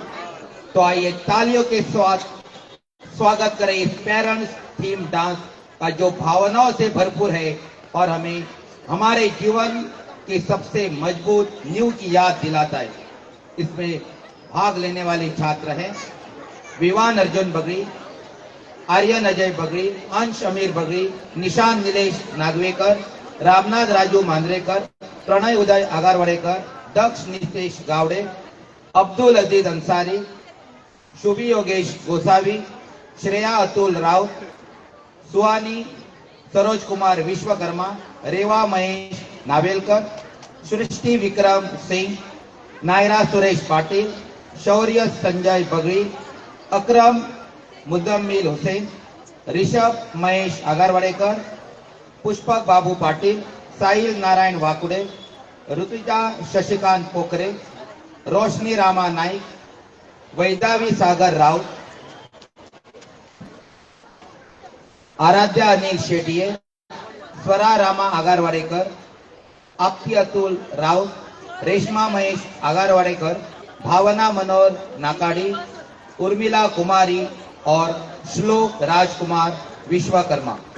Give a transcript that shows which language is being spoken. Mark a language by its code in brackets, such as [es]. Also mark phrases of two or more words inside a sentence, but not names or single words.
[hi] तो आइए तालियों के स्वागत करें इस [en] parents theme dance [hi] का जो भावनाओं से भरपूर है और हमें हमारे जीवन की सबसे मजबूत नींव की याद दिलाता है. इसमें भाग लेने वाले छात्र हैं विवान अर्जुन बगड़ी, आर्यन अजय बगड़ी, अंश अमीर बगड़ी, निशान नीलेश नागवेकर, रामनाथ राजू मांद्रेकर, प्रणय उदय आगारवाडेकर, दक्ष नितेश गावडे, अब्दुल अजीज अंसारी, शुभी योगेश गोसावी, श्रेया अतुल राउत, सुहानी सरोज कुमार विश्वकर्मा, रेवा महेश नावेलकर, सृष्टि विक्रम सिंह, नायरा सुरेश पाटिल, शौर्य संजय बगड़ी, अकरम मुद्दम्मिल हुसैन, ऋषभ महेश आगारवाडेकर, पुष्पक बाबू पाटिल, साहिल नारायण वाकुडे, ऋतुजा शशिकांत पोखरे, रोशनी रामा नाईक, वैदावी सागर राउत, आराध्या अनिल शेटिये, स्वरा रामा आगारवाडेकर, आपती अतुल राउत, रेशमा महेश आगारवाडेकर, भावना मनोहर नाकाडी, उर्मिला कुमारी और श्लोक राजकुमार विश्वकर्मा.